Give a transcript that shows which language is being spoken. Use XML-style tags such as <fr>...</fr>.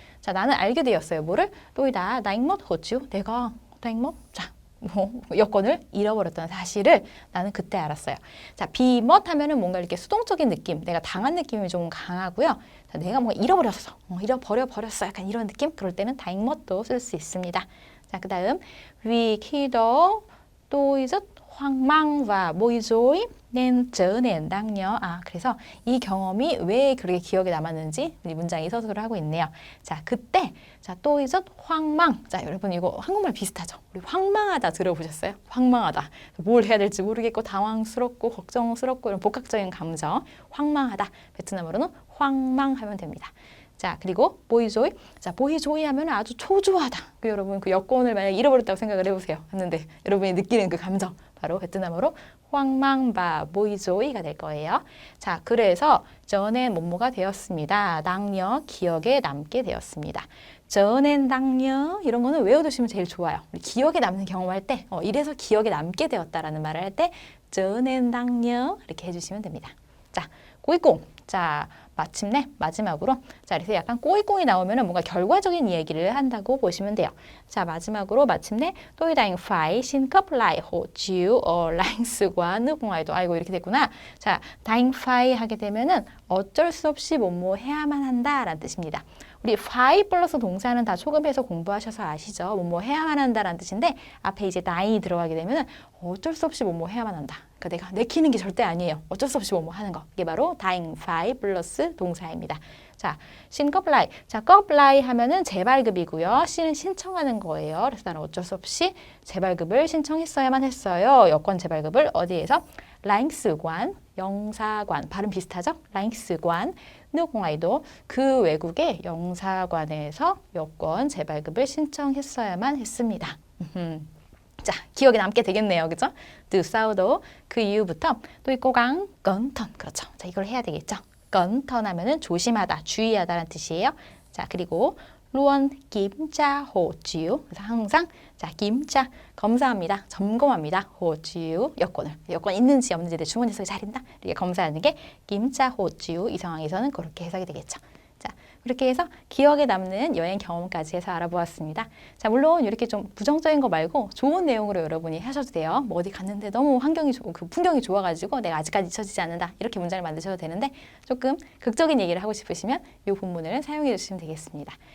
<ko>자, 나는 알게 되었어요. 뭐를?</ko> <vi>tôi đã đánh mất hộ chiếu. 내가 đánh mất.</vi> <ko>자, 여권을 잃어버렸다는 사실을 나는 그때 알았어요. 자, bị mất 하면은 뭔가 이렇게 수동적인 느낌, 내가 당한 느낌이 좀 강하고요. 자, 내가 뭔가 잃어버렸어, 잃어버렸어, 약간 이런 느낌. 그럴 때는 đánh mất 도 쓸 수 있습니다. 자, 그 다음</ko> <vi>vì khi đó tôi rất hoang mang và bối rối nên trở nên đáng nhớ.</vi> <ko>그래서 이 경험이 왜 그렇게 기억에 남았는지 이 문장이 서술을 하고 있네요.</ko> <vi>자, 그때 자, tôi rất hoang mang.</vi> <ko>자, 여러분 이거 한국말 비슷하죠? 우리 황망하다 들어보셨어요? 황망하다. 뭘 해야 될지 모르겠고 당황스럽고 걱정스럽고 이런 복합적인 감정. 황망하다. 베트남어로는 황망하면 됩니다. 자, 그리고 보이조이. 자, 보이조이 하면 아주 초조하다. 여러분 그 여권을 만약 잃어버렸다고 생각을 해보세요. 했는데 여러분이 느끼는 그 감정. 바로 베트남어로 황망바 보이조이가 될 거예요. 자, 그래서 저는 뭐뭐가 되었습니다. 당녀 기억에 남게 되었습니다. 저는 당녀 이런 거는 외워두시면 제일 좋아요. 기억에 남는 경험할 때 이래서 기억에 남게 되었다라는 말을 할 때 저는 당녀 이렇게 해주시면 됩니다. 자, 꼬이꽁. 자, 마침내 마지막으로 자, 그래서 약간 꼬이꽁이 나오면은 뭔가 결과적인 얘기를 한다고 보시면 돼요. 자, 마지막으로 마침내</ko> <vi>tôi đành phải xin cấp lại hộ chiếu ở lãnh sự quán nước ngoài.</vi> <ko>아이고 이렇게 됐구나. 자, đành phải 하게 되면은 어쩔 수 없이 뭐뭐 해야만 한다라는 뜻입니다. 우리 phải 플러스 동사는 다 초급에서 공부하셔서 아시죠? 뭐뭐 해야만 한다라는 뜻인데 앞에 이제 다이 들어가게 되면은 어쩔 수 없이 뭐뭐 해야만 한다. 그러니까 내가 내키는 게 절대 아니에요. 어쩔 수 없이 뭐뭐 하는 거. 이게 바로 다잉 파이 플러스 동사입니다. 자, 신급라이. 자, 급라이 하면은 재발급이고요. 씨는 신청하는 거예요. 그래서 나는 어쩔 수 없이 재발급을 신청했어야만 했어요. 여권 재발급을 어디에서? 랑스관, 영사관. 발음 비슷하죠? 랑스관.</ko> <vi>nước ngoài</vi> <ko>도 그 외국의 영사관에서 여권 재발급을 신청했어야만 했습니다. 자, 기억에 남게 되겠네요. 그죠?</ko> <vi>từ sau</vi> <ko>그 이후부터</ko> <vi>tôi cố gắng cẩn thận.</vi> <ko>그렇죠. 자, 이걸 해야 되겠죠. cẩn thận 하면은 조심하다, 주의하다라는 뜻이에요. 자, 그리고</ko> <vi>luôn kiểm tra hộ chiếu.</vi> <ko>그래서 항상 자, kiểm tra 검사합니다. 점검합니다.</ko> <vi>hộ chiếu</vi> <ko>여권을. 여권 있는지 없는지 내 주머니 속에 잘 있나? 이렇게 검사하는 게</ko> <vi>kiểm tra hộ chiếu.</vi> <ko>이 상황에서는 그렇게 해석이 되겠죠. 자, 그렇게 해서 기억에 남는 여행 경험까지 해서 알아보았습니다. 자, 물론 이렇게 좀 부정적인 거 말고 좋은 내용으로 여러분이 하셔도 돼요. 뭐 어디 갔는데 너무 환경이 좋고 그 풍경이 좋아가지고 내가 아직까지 잊혀지지 않는다. 이렇게 문장을 만드셔도 되는데 조금 극적인 얘기를 하고 싶으시면 이 본문을 사용해 주시면 되겠습니다.</ko>